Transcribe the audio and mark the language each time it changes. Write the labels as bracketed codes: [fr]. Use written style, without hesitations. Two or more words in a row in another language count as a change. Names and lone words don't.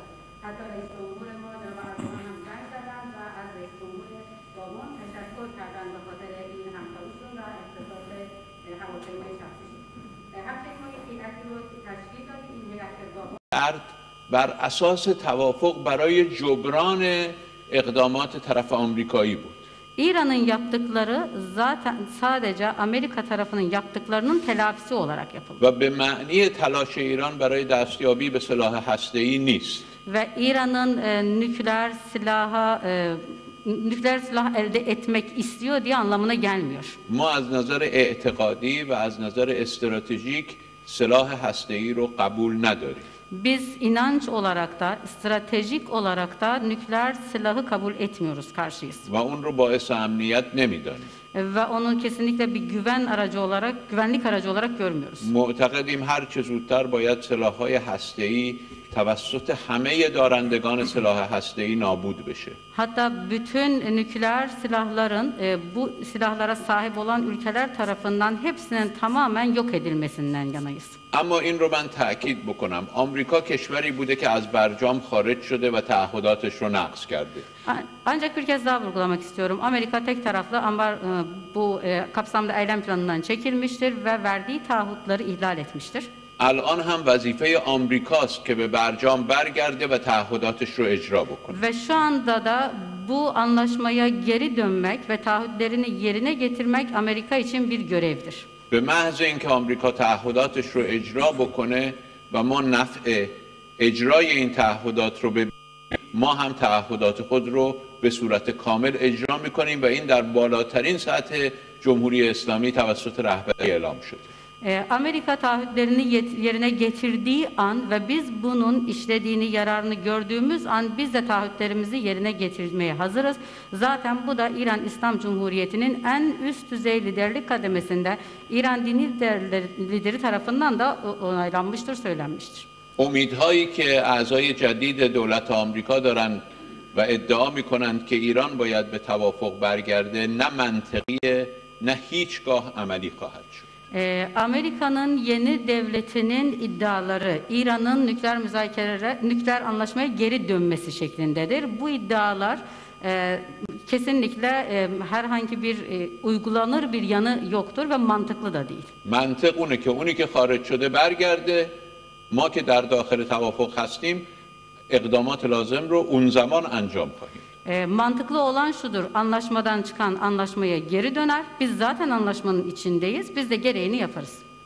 [fa] حتی رئیس جمهور ما جناب اردوغان هم زنگ زدن و از رئیس جمهور گابون تشکر کردن به خاطر این همکاریشون و اختصاص هواپیمای شخصیشون. هواپیمای هیئتی رو تشکیل دادیم. این هیئت گابون بر اساس توافق برای جبران اقدامات طرف آمریکایی بود. [tr] İran'ın yaptıkları zaten sadece Amerika tarafının yaptıklarının telafisi olarak yapıldı. [fa] و به معنی تلاش ایران برای دستیابی به سلاح هسته‌ای نیست. [tr] Ve İran'ın nükleer silah elde etmek istiyor diye anlamına gelmiyor. [fa] ما از نظر اعتقادی و از نظر استراتژیک سلاح هسته‌ای رو قبول نداریم. [tr] Biz inanç olarak da, stratejik olarak da nükleer silahı kabul etmiyoruz, karşıyız. [fa] و اون رو باعث امنیت نمیدانیم. [tr] Ve onu kesinlikle bir güvenlik aracı olarak görmüyoruz. [fa] معتقدیم هر چه زودتر باید سلاح‌های هسته‌ای توسط همه دارندگان سلاح هسته‌ای نابود بشه. [tr] Hatta bütün nükleer silahların bu silahlara sahip olan ülkeler tarafından hepsinin tamamen yok edilmesinden yanayız. [fa] اما این رو من تأکید بکنم آمریکا کشوری بوده که از برجام خارج شده و تعهداتش رو نقض کرده. [tr] Ancak bir kez daha vurgulamak istiyorum. Amerika tek taraflı bu kapsamda eylem planından çekilmiştir ve verdiği taahhütleri ihlal etmiştir. [fa] الان هم وظیفه آمریکاست که به برجام برگرده و تعهداتش رو اجرا بکنه. [tr] Ve şu anda da bu anlaşmaya geri dönmek ve taahhütlerini yerine getirmek Amerika için bir görevdir. [fa] به محض اینکه آمریکا تعهداتش رو اجرا بکنه و ما نفع اجرای این تعهدات رو ببینیم ما هم تعهدات خود رو به صورت کامل اجرا میکنیم و این در بالاترین سطح جمهوری اسلامی توسط رهبری اعلام شده. [tr] Amerika taahhütlerini yerine getirdiği an ve biz bunun işlediğini, yararını gördüğümüz an biz de taahhütlerimizi yerine getirmeye hazırız. Zaten bu da İran İslam Cumhuriyeti'nin en üst düzey liderlik kademesinde İran dini lideri tarafından da onaylanmıştır, söylenmiştir. [fa] امیدهایی که اعضای جدید دولت آمریکا دارن و ادعا میکنند که ایران باید به توافق برگرده نه منطقیه نه هیچگاه عملی خواهد شد. [tr] Amerika'nın yeni devletinin iddiaları İran'ın nükleer anlaşmaya geri dönmesi şeklindedir. Bu iddialar kesinlikle herhangi bir uygulanır bir yanı yoktur ve mantıklı da değil. [fa] منطق اونه که اونی که خارج شده برگرده ما که در داخل توافق هستیم اقدامات لازم رو اون زمان انجام خواهیم. [tr] Mantıklı olan şudur, anlaşmadan çıkan anlaşmaya geri döner. Biz zaten anlaşmanın içindeyiz, biz de gereğini yaparız.